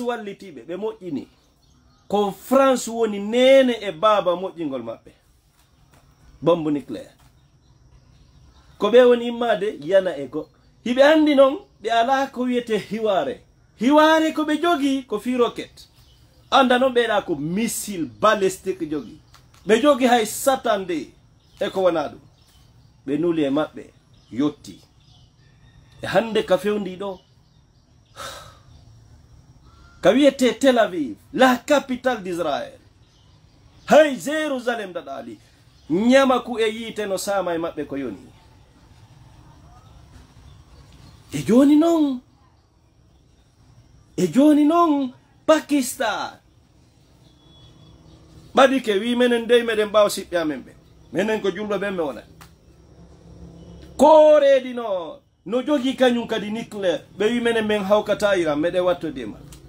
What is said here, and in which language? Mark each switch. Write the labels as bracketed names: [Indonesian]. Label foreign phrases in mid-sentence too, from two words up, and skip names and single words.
[Fula] wallitiɓe ɓe moƴƴini ko France woni nene e baaba moƴƴingol maɓɓe [French] bombe nucléaire [Fula] ko ɓe woni immade yana e goɗɗo hiɓe andi noon ɓe ala ko wiyete hiware ko ɓe jogi ko fi rocket anda noon ɓeɗa ko [French] missile balistique [Fula] jogi ɓe jogi hay satande e ko wona ɗum ɓe nuli e maɓɓe yotti e hande ka fewndi ɗo ka wiyete Tel Aviv [French] la capitale d'Israël [Fula] hay Jérusalem daɗali ñamaku e yiite no sama e maɓɓe ko yoni e joni noon Pakistan ɓaɗi ke wi menen dey meɗen mbawa siɓɓe amen ɓe menen ko julɓe ɓen ɓe wona koreedi no jogi kañum kadi nucléaire ɓe wi menen men hawkata Iran meɗen wattodima